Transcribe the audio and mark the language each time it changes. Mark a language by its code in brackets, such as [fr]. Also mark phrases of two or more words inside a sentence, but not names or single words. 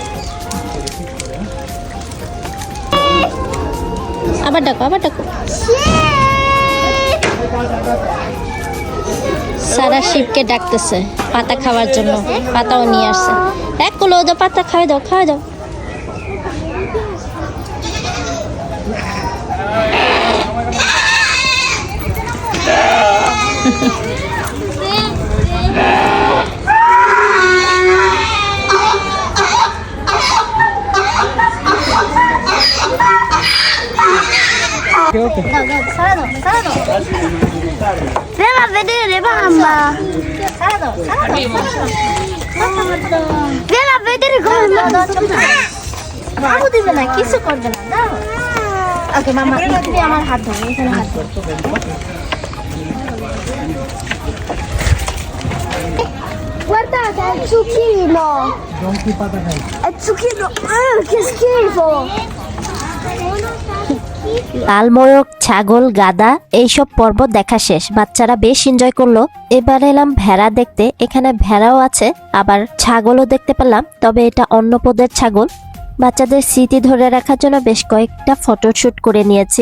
[bn] আবার ডাকো। সারা শিবকে ডাকতেছে পাতা খাওয়ার জন্য, পাতাও নিয়ে আসছে। এক কুলো দাও, পাতা খাওয়াই দাও। [it] Prova a vedere, mamma. Vieni a vedere come [bn] বাবু দিবে না, কিছু করবে না, দাও। ওকে মামা, তুমি আমার হাত ধরো, এখানে হাত ধরো। [it] guardate, è il zucchino. È il zucchino. Che schifo. [bn] লালময়ক, ছাগল, গাদা, এইসব পর্বত দেখা শেষ। বাচ্চারা বেশ এনজয় করলো। এবার এলাম ভেড়া দেখতে। এখানে ভেড়াও আছে, আবার ছাগলও দেখতে পেলাম, তবে এটা অন্য পদের ছাগল। বাচ্চাদের স্মৃতি ধরে রাখার জন্য বেশ কয়েকটা ফটোশুট করে নিয়েছি।